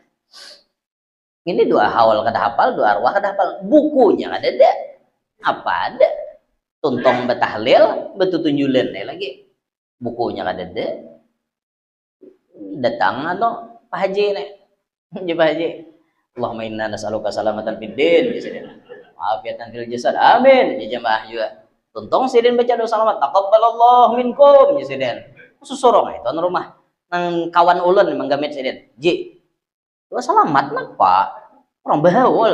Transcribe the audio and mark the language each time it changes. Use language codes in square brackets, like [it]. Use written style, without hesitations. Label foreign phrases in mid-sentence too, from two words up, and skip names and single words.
[bjn] Ini doa hawal kada hafal, doa arwah kada hafal. Bukunya ada deh. Apa ada? Tuntong betahlil, betutunjulan lagi. Bukunya kada ada. Datang atau Pak Haji nih. Pak Haji. [ar] اللهم إنا نسألك سلامة في الدين. عافية في الجسد. آمين. [bjn] Ya jemaah juga. Tuntong sidin baca doa salamat. [ar] تقبل الله منكم [bjn] ya sidin. Susurong itu nang rumah nang kawan ulun manggamit sidin. Ji. Doa salamat napa? Orang bahawal.